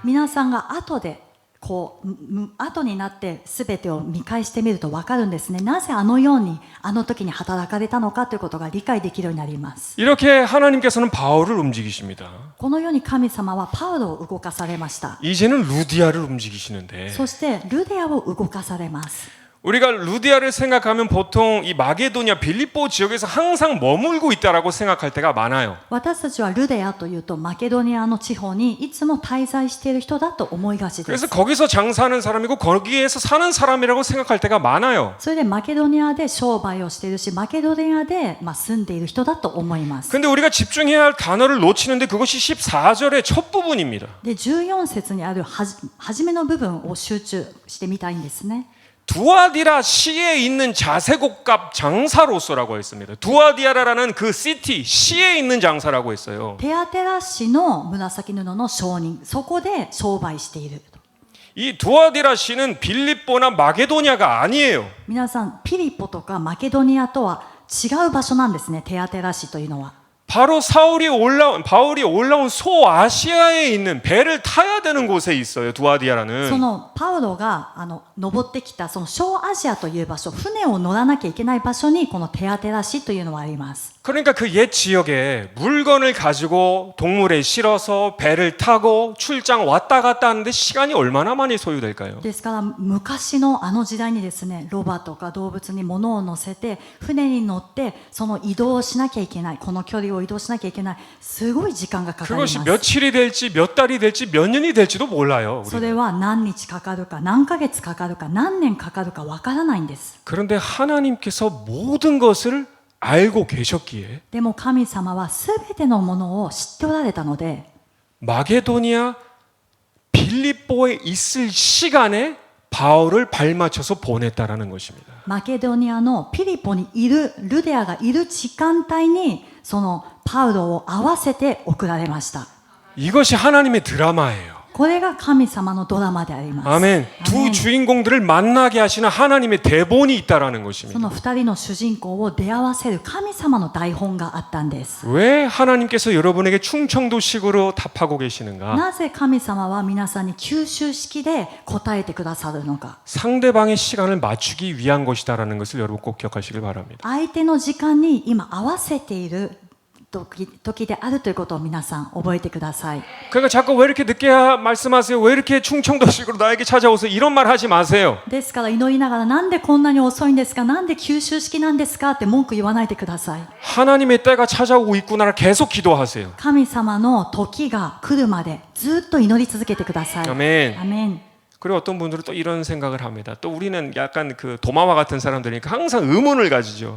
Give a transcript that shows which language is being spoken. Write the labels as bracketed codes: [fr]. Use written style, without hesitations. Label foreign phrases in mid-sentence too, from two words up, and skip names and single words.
[ja] 皆さんが後でこう後になって全てを見返してみると分かるんですね。なぜあのようにあの時に働かれたのかということが理解できるようになります。 [ko] 이렇게 하나님께서는 바울을 움직이십니다. [ja] このように神様はパウロを動かされました。 [ko] 이제는 루디아를 움직이시는데 [ja] そしてルデアを動かされます。 [ko] 우리가 루디아를 생각하면 보통 이 마게도니아 빌립보 지역에서 항상 머물고 있다라고 생각할 때가 많아요. [ja] 私たちはルデアというとマケドニアの地方にいつも滞在している人だと思いがちです。 [ko] 그래서 거기서 장사하는 사람이고 거기에서 사는 사람이라고 생각할 때가 많아요. [ja] それでマケドニアで商売をしているし、マケドニアで住んでいる人だと思います。 [ko] 근데 우리가 집중해야 할 단어를 놓치는데 그것이 14절의 첫 부분입니다. [ja] で、14節にある初めの部分を集中してみたいんですね。 [ko] 두아디라 시에 있는 자색옥갑 장사로서라고 했습니다. 두아디아라라는 그 시티 시에 있는 장사라고 했어요. [ja] テアテラ市の紫布の商人、そこで商売している。 [ko] 이 두아디라 시는 빌립보나 마게도니아가 아니에요. [ja] 皆さん、ピリポとかマケドニアとは違う場所なんですね。テアテラ市というのは。 [ko] 바로 바울이 올라온 소아시아에 있는 배를 타야 되는 곳에 있어요. [ja] そ [ko] 두아디아라는. [ja] のパウロが登ってきたその小アジアという場所、船を乗らなきゃいけない場所にこのテアテラ市というのはあります。 [ko] 그러니까 그 옛 지역에 물건을 가지고 동물에 실어서 배를 타고 출장 왔다 갔다 하는데 시간이 얼마나 많이 소요될까요? [ja] ですから昔のあの時代にですね、ロバとか動物に物を乗せて船に乗ってその移動をしなきゃいけない、この距離を移動しなきゃいけない、すごい時間がかかります。 [ko] 그것이 며칠이 될지 몇 달이 될지 몇 년이 될지도 몰라요. [ja] それは何日かかるか何ヶ月かかるか何年かかるかわからないんです。 [ko] 그런데 하나님께서 모든 것을 알고 계셨기에 [ja] でも神様はすべてのものを知っておられたので、 [ko] 마게도니아 빌립보에 있을 시간에 바울을 발맞춰서 보냈다라는 것입니다. [ja] マケドニアのピリポにいるルデアがいる時間帯にそのパウロを合わせて送られました。 [ko] 이것이 하나님의 드라마예요. [ja] これが神様のドラマであります。 [ko] 아멘. 두 주인공들을 만나게 하시는 하나님의 대본이 있다라는 [ja] そ [ko] 것입니다. [ja] の二人の主人公を出会わせる神様の台本があったんです。 [ko] 왜 하나님께서 여러분에게 충청도식으로 답하고 계시는가? [ja] なぜ神様は皆さんに九州式で答えてくださるのか。 [ko] 상대방의 시간을 맞추기 위한 것이다라는 것을 여러분 꼭 기억하시길 바랍니다. [ja] 相手の時間に今合わせている時であるということを皆さん覚えてください。 [ko] 그러니까 자꾸 왜 이렇게 늦게 말씀하세요? 왜 이렇게 충청도식으로 나에게 찾아오세요? 이런 말 하지 마세요. [ja] ですから祈りながらなんでこんなに遅いんですか、なんで九州式なんですかって文句言わないでください。 [ko] 하나님의 때가 찾아오고 있구나 계속 기도하세요. [ja] 神様の時が来るまでずっと祈り続けてください。 [ko] 아멘. [ja] アメン。 [ko] 그리고 어떤 분들은 또 이런 생각을 합니다. 또 우리는 약간 그 도마와 같은 사람들이니까 항상 의문을 가지죠.